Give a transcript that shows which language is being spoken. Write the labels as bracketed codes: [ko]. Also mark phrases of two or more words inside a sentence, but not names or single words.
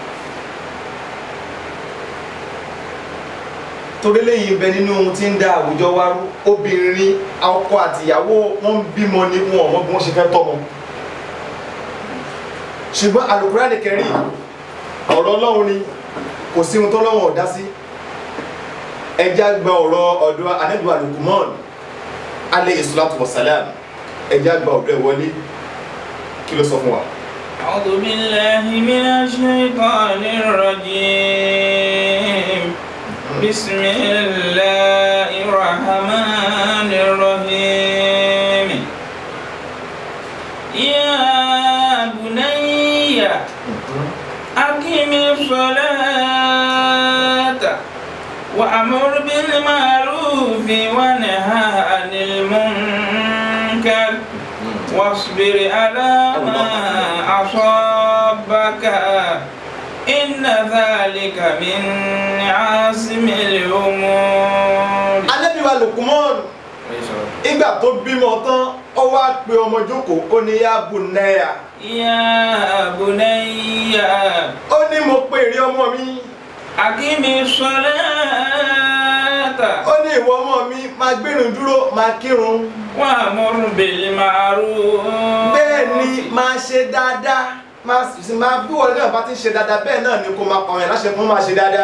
[yo] Torí lẹ́yìn ibẹ̀ nínú ohun tí ń dá àwùjọ wa rú, obìnrin ọkọ àti ìyàwó wọn bímọ ní wọn ọmọ bí wọ́n ṣe fẹ́ tọ́mọ. Ṣùgbọ́n Al-Qur'an Karim ọ̀rọ̀ Ọlọ́run ni, kò sí ohun tó Ọlọ́run ò dá sí. Ẹja gba ọ̀rọ̀ ọ̀dọ̀ Ànábì Luqman [ar] عليه الصلاة والسلام, [yo] ẹja gba ọ̀dọ̀ ẹ̀ wọlé, kí ló sọ fún wa? [ar] أعوذ بالله من الشيطان الرجيم. بسم الله الرحمن الرحيم. يا بني أقم الصلاة وأمر بالمعروف ونهى عن المنكر واصبر على ما أصابك إن ذلك من عزم الأمور. [yo] Ànábì wa Luqman ìgbà tó bímọ tán ó wá pe ọmọ jókòó, ó ní [ar] يا بني. يا بني. [yo] Ó ní mo pe ìrẹ ọmọ mi. [ar] أقم الصلاة. [yo] Ó ní ìwọ ọmọ mi máa gbérun dúró, máa kírun. [ar] وأمر بالمعروف. [yo] Bẹ́ẹ̀ ni máa ṣe dáadáa, máa bí wọ́n náà bá ti ń ṣe dáadáa, bẹ́ẹ̀ náà ni kò máa pàwọn láṣẹ fún máa ṣe dáadáa.